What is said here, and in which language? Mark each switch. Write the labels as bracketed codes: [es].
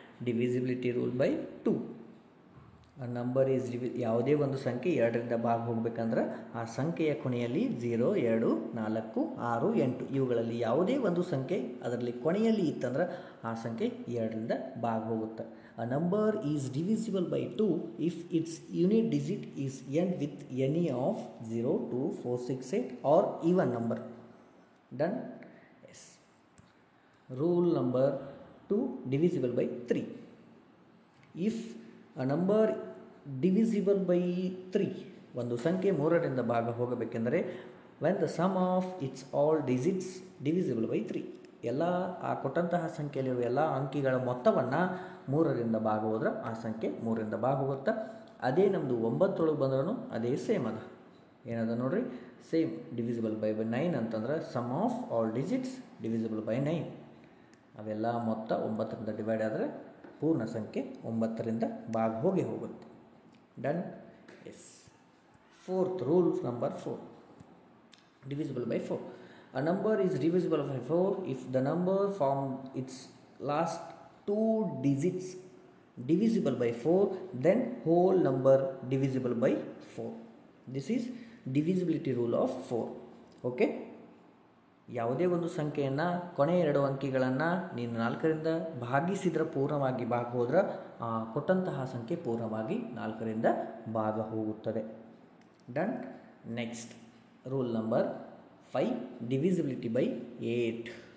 [en] Divisibility rule by 2. ಆ number is [kn] ಯಾವುದೇ ಒಂದು ಸಂಖ್ಯೆ 2ರಿಂದ ಭಾಗ ಹೋಗ್ಬೇಕಂದ್ರೆ ಆ ಸಂಖ್ಯೆಯ ಕೊನೆಯಲ್ಲಿ 0, 2, 4, 6, 8 ಇವುಗಳಲ್ಲಿ ಯಾವುದೇ ಒಂದು ಸಂಖ್ಯೆ ಅದರಲ್ಲಿ ಕೊನೆಯಲ್ಲಿ ಇತ್ತಂದ್ರೆ ಆ ಸಂಖ್ಯೆ 2ರಿಂದ ಭಾಗ ಹೋಗುತ್ತೆ. [en] A number is divisible by 2 if its unit digit is end with any of 0, 2, 4, 6, 8 or even number. Done? Yes. Rule number 2, divisible by 3. If a number divisible by 3, [kn] ಒಂದು ಸಂಖ್ಯೆ 3ರಿಂದ ಭಾಗ ಹೋಗಬೇಕೆಂದರೆ [en] when the sum of its all digits divisible by 3, [kn] ಎಲ್ಲ ಆ ಕೊಟ್ಟಂತಹ ಸಂಖ್ಯೆಯಲ್ಲಿರುವ ಎಲ್ಲ ಅಂಕಿಗಳ ಮೊತ್ತವನ್ನು 3ರಿಂದ ಭಾಗ ಹೋದ್ರೆ ಆ ಸಂಖ್ಯೆ 3ರಿಂದ ಭಾಗ ಹೋಗುತ್ತೆ. ಅದೇ ನಮ್ಮದು 9 ಬಂದ್ರೂ ಅದೇ ಸೇಮ್ ಅದ. ಏನದ ನೋಡ್ರಿ? ಸೇಮ್. [en] Divisible by 9 ಅಂತಂದ್ರೆ sum of all digits divisible by 9. [kn] ಅವೆಲ್ಲ ಮೊತ್ತ 9ರಿಂದ ಡಿವೈಡ್ ಆದರೆ ಪೂರ್ಣ ಸಂಖ್ಯೆ 9ರಿಂದ ಭಾಗ ಹೋಗುತ್ತೆ. Done? S. [en] Fourth rule number 4, divisible by 4. A number is divisible by 4 if the number from its last 2 digits divisible by 4, then whole number divisible by 4. This is divisibility rule of 4. Okay? [kn] ಯಾವುದೇ ಒಂದು ಸಂಖ್ಯೆಯನ್ನು ಕೊನೆಯ 2 ಅಂಕಿಗಳನ್ನು ನೀನು 4ರಿಂದ ಭಾಗಿಸಿದ್ರೆ ಪೂರ್ಣವಾಗಿ ಭಾಗ ಹೋದ್ರೆ ಕೊಟ್ಟಂತಹ ಸಂಖ್ಯೆ ಪೂರ್ಣವಾಗಿ 4ರಿಂದ ಭಾಗ ಹೋಗುತ್ತದೆ. Done? [en] Next rule number 5, divisibility by 8.